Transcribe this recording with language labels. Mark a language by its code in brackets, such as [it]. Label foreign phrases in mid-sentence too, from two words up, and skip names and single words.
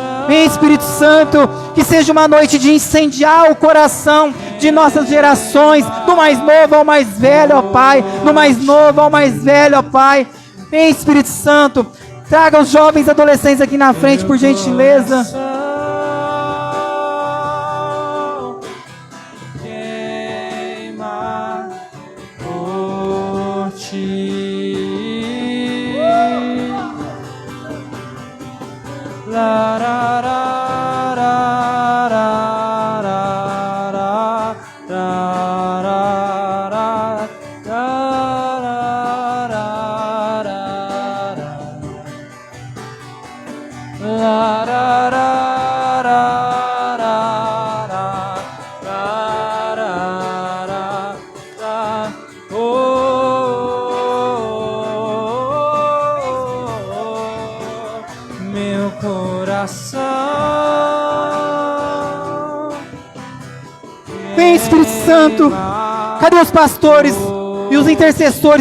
[pt] Vem, Espírito Santo, que seja uma noite de incendiar o coração de nossas gerações, do mais novo ao mais velho, ó Pai, do mais novo ao mais velho, ó Pai. Vem, Espírito Santo, traga os jovens adolescentes aqui na frente, por gentileza. queima por ti. La, ra, ra, ra, ra, ra, ra, ra, ra, ra, ra, ra, ra. La, ra, ra, ra, ra, ra, ra, ra, ra. Oh, meu coração. Vem, Espírito Santo. Cadê os pastores e os intercessores?